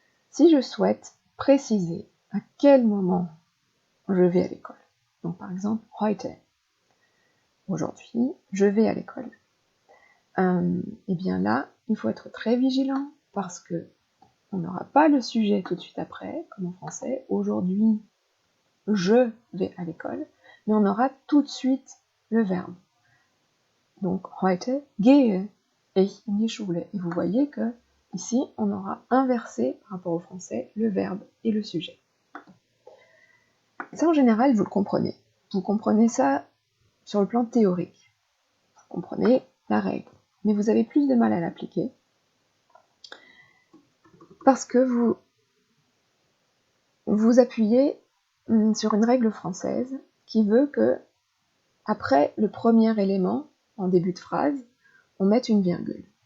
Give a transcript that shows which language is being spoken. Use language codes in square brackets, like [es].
[fr] Si je souhaite préciser à quel moment je vais à l'école, donc par exemple, heute, aujourd'hui, je vais à l'école. Et bien là, il faut être très vigilant parce que on n'aura pas le sujet tout de suite après, comme en français. Aujourd'hui, je vais à l'école, mais on aura tout de suite le verbe. [de] Donc, heute gehe ich in die Schule. [fr] Et vous voyez que ici, on aura inversé par rapport au français le verbe et le sujet. Ça, en général, vous le comprenez. Vous comprenez ça sur le plan théorique. Vous comprenez la règle. Mais vous avez plus de mal à l'appliquer parce que vous appuyez sur une règle française qui veut que, après le premier élément, en début de phrase, on mette une virgule.